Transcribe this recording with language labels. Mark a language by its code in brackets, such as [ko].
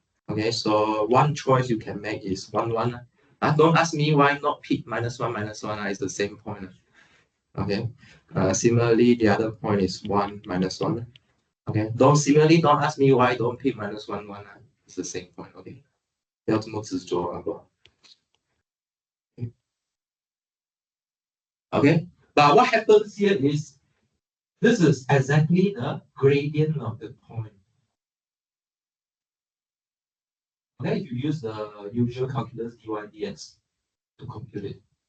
[en] Okay, so one choice you can make is 1, 1. Don't ask me why not pick minus 1, minus 1. It's the same point. Okay, similarly, the other point is 1, minus 1. Okay, don't ask me why don't pick minus 1, 1. It's the same point. [zh] Okay, 不要这么执着，好不好？ [en] Okay, but what happens here is this is exactly the gradient of the point. Okay, if you use the usual calculus dy dx to compute it.